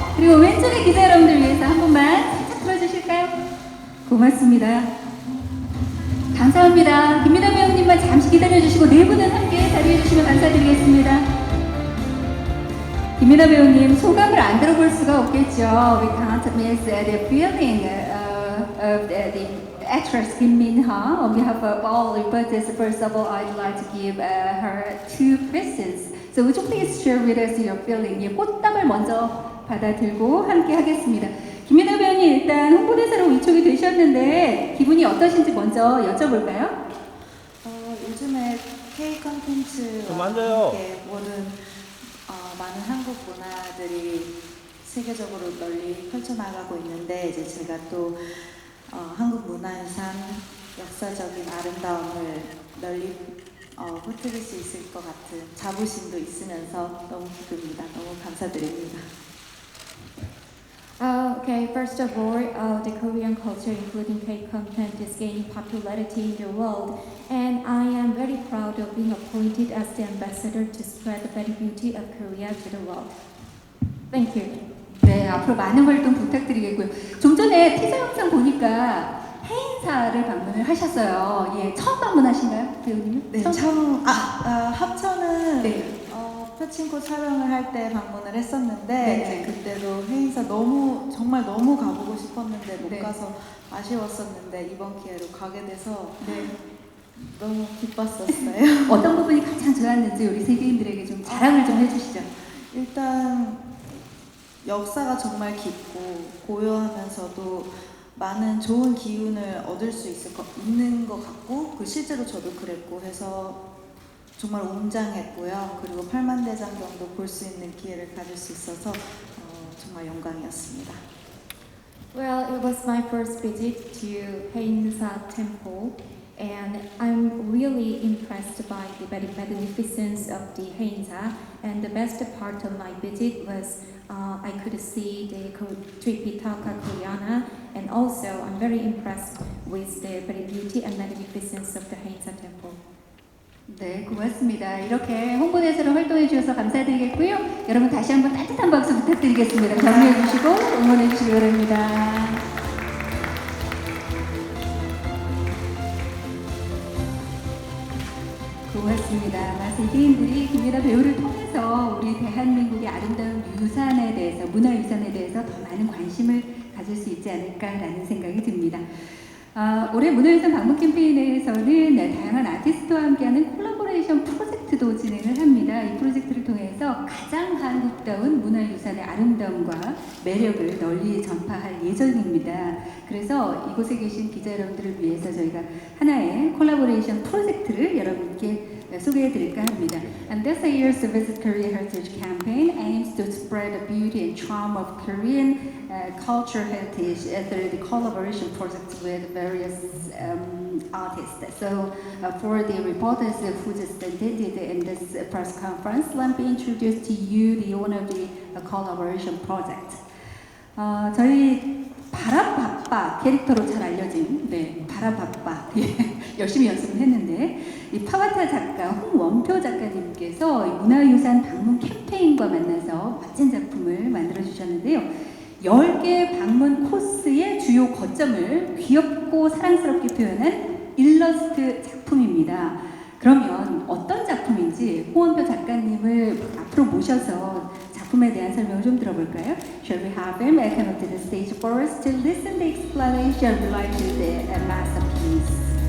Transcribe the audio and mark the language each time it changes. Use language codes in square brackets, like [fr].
[ko] 그리고 왼쪽의 기자 여러분들 위해서 한 번만 살짝 들어주실까요? 고맙습니다. 감사합니다. 김민아 배우님만 잠시 기다려주시고 네 분은 함께 자리해주시면 감사드리겠습니다. 김민아 배우님 소감을 안 들어볼 수가 없겠죠. [en] We can't miss the feeling of the actress Kim Min-ha on behalf of all reporters. First of all, I'd like to give her two presents. So would you please share with us your feeling? [ko] 예, 꽃다발 먼저 받아들고 함께 하겠습니다. 김민아 배우님 일단 홍보대사로 위촉이 되셨는데 기분이 어떠신지 먼저 여쭤볼까요? 요즘에 K 컨텐츠와 함께 모든 많은 한국 문화들이 세계적으로 널리 펼쳐나가고 있는데 이제 제가 또 한국 문화유산 역사적인 아름다움을 널리 퍼뜨릴 수 있을 것 같은 자부심도 있으면서 너무 기쁩니다. 너무 감사드립니다. [en] Okay, first of all, the Korean culture, including K-content, is gaining popularity in the world, and I am very proud of being appointed as the ambassador to spread the very beauty of Korea to the world. Thank you. [ko] 네, 앞으로 많은 활동 부탁드리겠고요. 좀 전에 티저 영상 보니까 해인사를 방문을 하셨어요. 예, 처음 방문하신가요, 배우님은? 네, 합천은 네. 파친코 촬영을 할 때 방문을 했었는데 네. 그때도 해인사 정말 너무 가보고 싶었는데 못 네. 가서 아쉬웠었는데 이번 기회로 가게 돼서 네. 너무 기뻤었어요. 어떤 부분이 가장 좋았는지 우리 세계인들에게 좀 자랑을 좀 해주시죠. 일단 역사가 정말 깊고 고요하면서도 많은 좋은 기운을 얻을 수 있는 것 같고 실제로 저도 그랬고 해서 정말 웅장했고요. 그리고 8만 대장경도 볼 수 있는 기회를 가질 수 있어서 정말 영광이었습니다. [en] Well, it was my first visit to Haeinsa Temple, and I'm really impressed by the very magnificence of the Haeinsa. And the best part of my visit was I could see the Tripitaka Koreana, and also I'm very impressed with the very beauty and magnificence of the Haeinsa Temple. [ko] 네, 고맙습니다. 이렇게 홍보대사로 활동해 주셔서 감사드리겠고요. 여러분 다시 한번 따뜻한 박수 부탁드리겠습니다. 격려해 주시고 응원해 주시기 바랍니다. 고맙습니다. 세계인들이 김민아 배우를 통해서 우리 대한민국의 아름다운 유산에 대해서, 문화유산에 대해서 더 많은 관심을 가질 수 있지 않을까라는 생각이 듭니다. 올해 문화유산 방문 캠페인에서는 다양한 아티스트와 함께하는 콜라보레이션 프로젝트도 진행을 합니다. 이 프로젝트를 통해서 가장 한국다운 문화유산의 아름다움과 매력을 널리 전파할 예정입니다. 그래서 이곳에 계신 기자 여러분들을 위해서 저희가 하나의 콜라보레이션 프로젝트를 여러분께 소개해 드릴까 합니다. [en] And this year's Visit Korea Heritage campaign aims to spread the beauty and charm of Korean culture heritage through the collaboration projects with various artists. So for the reporters who just attended in this press conference, let me introduce to you the owner of the collaboration project. [ko] 저희 바라바빠 캐릭터로 잘 알려진 바라바빠 열심히 연습을 했는데 이 파와타 작가 홍원표 작가님께서 문화유산 방문 캠페인과 만나서 멋진 작품을 만들어 주셨는데요. 10개 방문 코스의 주요 거점을 귀엽고 사랑스럽게 표현한 일러스트 작품입니다. 그러면 어떤 작품인지 홍원표 작가님을 앞으로 모셔서 작품에 대한 설명을 좀 들어볼까요? [en] Shall we have him come up to the stage for us to listen the explanation related to the masterpiece?